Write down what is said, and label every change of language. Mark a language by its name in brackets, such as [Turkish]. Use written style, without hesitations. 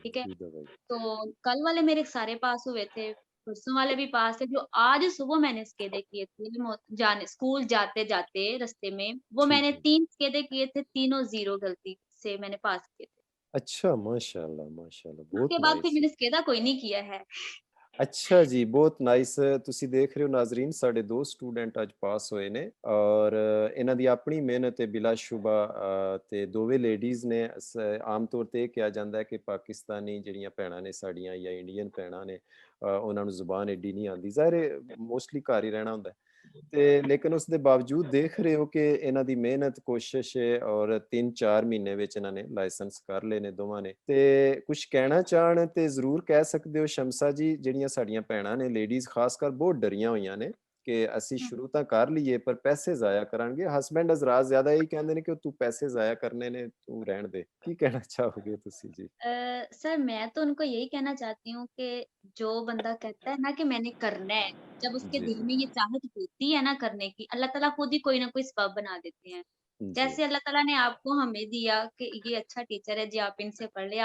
[Hindi] ठीक है, तो कल वाले मेरे सारे पास हुए थे, परसों वाले भी पास थे। जो आज सुबह मैंने स्केदे किए थे स्कूल जाते जाते रास्ते में, वो मैंने 3 स्केदे किए थे, तीनों 0 गलती से मैंने पास किए थे। अच्छा माशाल्लाह माशाल्लाह, बहुत उसके बाद फिर नाइस। मैंने स्केदा कोई नहीं किया है। [Punjabi] ਅੱਛਾ ਜੀ, ਬਹੁਤ ਨਾਈਸ। ਤੁਸੀਂ ਦੇਖ ਰਹੇ ਹੋ ਨਾਜ਼ਰੀਨ, ਸਾਡੇ 2 ਸਟੂਡੈਂਟ ਅੱਜ ਪਾਸ ਹੋਏ ਨੇ ਔਰ ਇਹਨਾਂ ਦੀ ਆਪਣੀ ਮਿਹਨਤ ਹੈ ਬਿਲਾਸ਼ੁਬਾ। ਤੇ ਦੋਵੇਂ ਲੇਡੀਜ਼ ਨੇ। ਆਮ ਤੌਰ ਤੇ ਇਹ ਕਿਹਾ ਜਾਂਦਾ ਹੈ ਕਿ ਪਾਕਿਸਤਾਨੀ ਜਿਹੜੀਆਂ ਭੈਣਾਂ ਨੇ ਸਾਡੀਆਂ ਜਾਂ ਇੰਡੀਅਨ ਭੈਣਾਂ ਨੇ, ਉਹਨਾਂ ਨੂੰ ਜ਼ੁਬਾਨ ਐਡੀ ਨਹੀਂ ਆਉਂਦੀ, ਜ਼ਾਹਿਰ ਮੋਸਟਲੀ ਘਰ ਹੀ ਰਹਿਣਾ ਹੁੰਦਾ ਤੇ ਲੇਕਿਨ ਉਸ ਦੇ ਬਾਵਜੂਦ ਦੇਖ ਰਹੇ ਹੋ ਕਿ ਇਹਨਾਂ ਦੀ ਮਿਹਨਤ ਕੋਸ਼ਿਸ਼ ਹੈ ਔਰ 3-4 ਮਹੀਨੇ ਵਿੱਚ ਇਹਨਾਂ ਨੇ ਲਾਇਸੈਂਸ ਕਰ ਲਏ ਨੇ ਦੋਵਾਂ ਨੇ। ਤੇ ਕੁਝ ਕਹਿਣਾ ਚਾਹਣ ਤੇ ਜ਼ਰੂਰ ਕਹਿ ਸਕਦੇ ਹੋ ਸ਼ਮਸਾ ਜੀ। ਜਿਹੜੀਆਂ ਸਾਡੀਆਂ ਭੈਣਾਂ ਨੇ ਲੇਡੀਜ਼ ਖਾਸ ਕਰ ਬਹੁਤ ਡਰੀਆਂ ਹੋਈਆਂ ਨੇ ਕਿ ਅਸੀਂ ਸ਼ੁਰੂ ਤਾਂ ਕਰ ਲਈਏ ਪਰ ਪੈਸੇ ਜ਼ਾਇਆ ਕਰਾਂਗੇ। ਹਸਬੈਂਡ ਹਜ਼ਰਾਤ ਜ਼ਿਆਦਾ ਇਹੀ ਕਹਿੰਦੇ ਨੇ ਕਿ ਤੂੰ ਪੈਸੇ ਜ਼ਾਇਆ ਕਰਨੇ ਨੇ, ਤੂੰ ਰਹਿਣ ਦੇ। ਕੀ ਕਹਿਣਾ ਚਾਹੋਗੇ ਤੁਸੀਂ ਜੀ? [Hindi] सर मैं तो उनको यही कहना चाहती हूँ कि जो बंदा कहता है ना कि मैंने करना है, जब उसके जी दिल में ये चाहत होती है ना करने की, अल्लाह ताला खुद ही कोई ना कोई सबब बना देते हैं। जी जैसे अल्लाह ताला ने आपको हमें दिया कि ये अच्छा टीचर है जी, आप इनसे पढ़ ले।